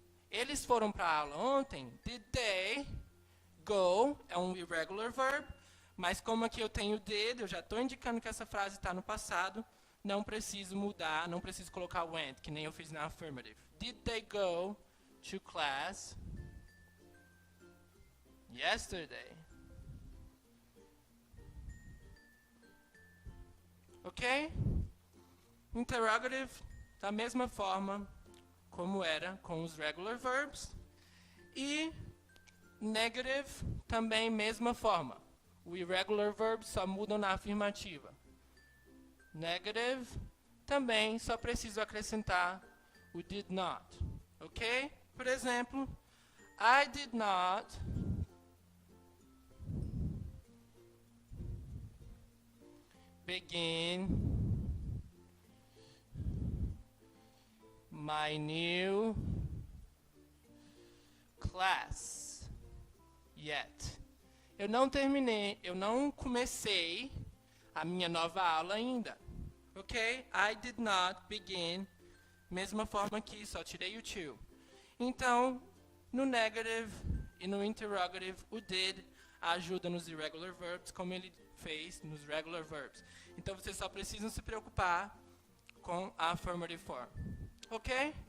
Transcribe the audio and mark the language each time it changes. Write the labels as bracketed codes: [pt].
[pt] Eles foram para a aula ontem. [en] Did they go? [pt] É um irregular verb. Mas como aqui eu tenho did, eu já estou indicando que essa frase está no passado. Não preciso mudar, não preciso colocar went, que nem eu fiz na affirmative. [en] Did they go to class yesterday? Ok? [pt] Interrogative, da mesma forma como era com os regular verbs. E negative, também mesma forma. O irregular verbs só mudam na afirmativa. Negative, também só preciso acrescentar o did not. Ok? Por exemplo, [en] I did not begin my new class yet. [pt] Eu não comecei a minha nova aula ainda. Ok? [en] I did not begin. [pt] Mesma forma aqui, só tirei o to. Então, no negative e no interrogative, o did ajuda nos irregular verbs, como ele fez nos regular verbs. Então, vocês só precisam se preocupar com a affirmative form. Ok?